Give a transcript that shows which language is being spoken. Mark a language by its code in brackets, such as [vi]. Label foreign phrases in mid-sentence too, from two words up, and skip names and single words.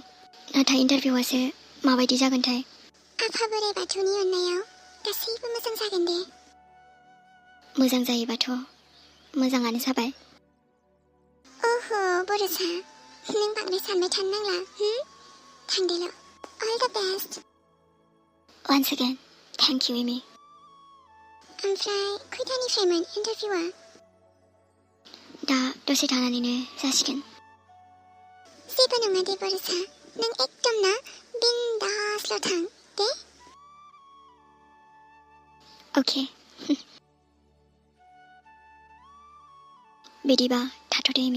[brx] नाथाय इन्टारभिउआसो माबायदि जागोनथाय? आफा बोराइ बाथौनि अननायाव गासैबो मोजां जागोन दे। मोजां जायोबाथ' मोजाङानो जाबाय। ओहो बोरोसा, नों बांद्राय सानबाय थानो नांला। [en] थांदोल'। All the best. Once again, thank you, Emi. [brx] ओमफ्राय खैथानिफ्रायमोन इन्टारभिउआ? दा दसे थानानैनो जासिगोन। जेबो नङा दे बोरोसा, नों एकदम ना बिन्दासल' थां दे। अके। बिदिबा थाथ'दो एमि।